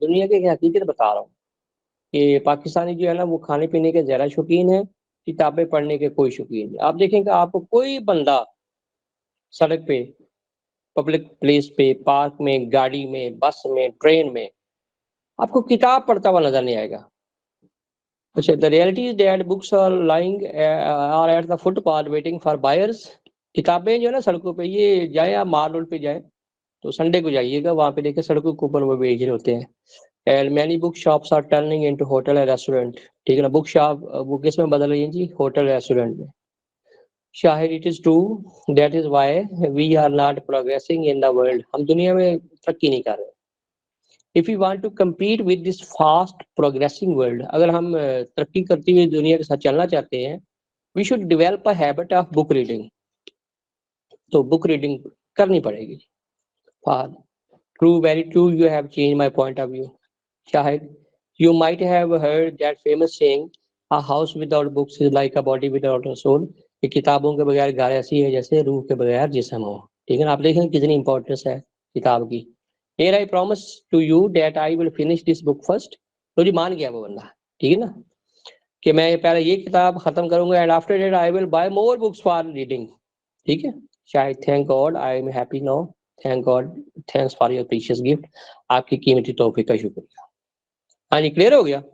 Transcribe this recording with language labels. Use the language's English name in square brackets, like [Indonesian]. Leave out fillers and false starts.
[Urdu] دنیا کی حقیقت بتا رہا ہوں کہ پاکستانی جو ہے نا وہ کھانے پینے کے زیادہ شوقین ہے، کتابیں پڑھنے کے کوئی شوقین نہیں. آپ دیکھیں کہ آپ کو کوئی بندہ سڑک پہ، پبلک پلیس پہ، پارک میں، گاڑی میں، بس میں، ٹرین میں آپ کو کتاب پڑھتا ہوا نظر نہیں آئے گا. [English] اچھا، the reality is that books are lying are at the footpath waiting for buyers. [Urdu] کتابیں جو ہے نا سڑکوں پہ، یہ جائیں آپ مال روڈ پہ جائیں تو سنڈے کو جائیے گا، وہاں پہ دیکھیں سڑکوں کے اوپر وہ بیچ رہے ہوتے ہیں. [English] And many book shops are turning into hotel and restaurant. [Urdu] ٹھیک ہے نا، بک شاپ وہ کس میں بدل رہی ہیں جی؟ ہوٹل ریسٹورینٹ میں. [English] Shahid it is true, that is why we are not progressing in the world. [Urdu] ہم دنیا میں ترقی نہیں کر رہے. [English] If we want to compete with this fast progressing world, [Urdu] اگر ہم ترقی کرتی ہوئی دنیا کے ساتھ چلنا چاہتے ہیں, [English] we should develop a habit of book reading. [Urdu] تو بک ریڈنگ کرنی پڑے گی. [English] Fahad true, very true, you have changed my point of view. Shahid, you might have heard that famous saying, a house without books is like a body without a soul. [Urdu] کہ کتابوں کے بغیر گھر ایسی ہے جیسے روح کے بغیر جسم ہو. ٹھیک ہے نا، آپ دیکھیں کتنی امپورٹنس ہے کتاب کی. [English] Here I promise to you that I will finish this book first. [Urdu] تو جی مان گیا وہ بندہ، ٹھیک ہے نا، کہ میں پہلے یہ کتاب ختم کروں گا, [English] and after that I will buy more books for reading. [Urdu] ٹھیک ہے شاید. [English] thank God I am happy now. thank God, thanks for your precious gift. [Urdu] آپ کی قیمتی تحفے کا شکریہ. ہاں جی، کلیئر ہو گیا.